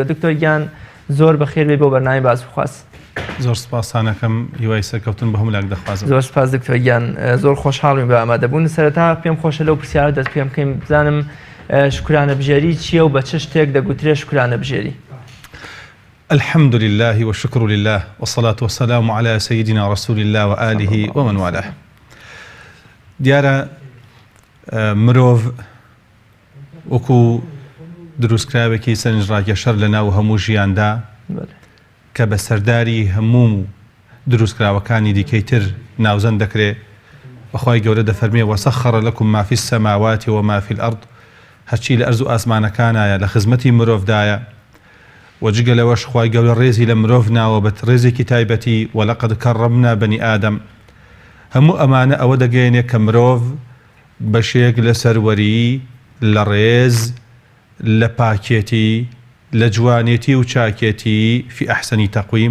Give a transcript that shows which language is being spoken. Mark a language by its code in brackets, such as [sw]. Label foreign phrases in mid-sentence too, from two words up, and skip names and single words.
[ckb] دکتۆر گیان زۆر بەخێر بێ بۆ بەرنامەی باس و خواست. زۆر سپاسانەکەم هیوای سەرکەوتن بە هەموو لاک دەخوازم. زۆر سپاس دکتۆر گیان، زۆر خۆشحاڵم بە ئامادەبوون. سەرەتا پێم خۆشە لەو پرسیارە دەست پێم بکەین بزانم شکرانە بژێری چییە و بە چ شتێک دەگوترێت شکرانە بژێری؟ [ar] الحمد لله والشكر لله والصلاة والسلام على سيدنا رسول الله وآله ومن والاه. [ckb] دیارە مرۆڤ وەکو دروستکراوێکی سەرنجڕاکێشەر لە ناو هەموو ژیاندا کە بە سەرداری هەموو دروستکراوەکانی دیکەی تر ناوزەن دەکرێت. بەخوای گەورە دەفەرمێ [ar] وەسەخەڕ لەکم ما فی السەماوات وما فی الأرض، [ckb] هەرچی لە ئەرز و ئاسمانەکانایە لە خزمەتی مرۆڤدایە وەجگە لەوەش خوای گەورە ڕێزی لە مرۆڤ ناوە بە ڕێزێکی تایبەتی [ar] وەلەقەد کەڕەمنا بەنی ئادەم. [ckb] هەموو ئەمانە ئەوە دەگەیەنێ کە مرۆڤ بەشێک لە سەروەری، لە ڕێز، لە پاکێتی، لە جوانێتی و چاکێتی [ar] فی ئەحسەنی تەقویم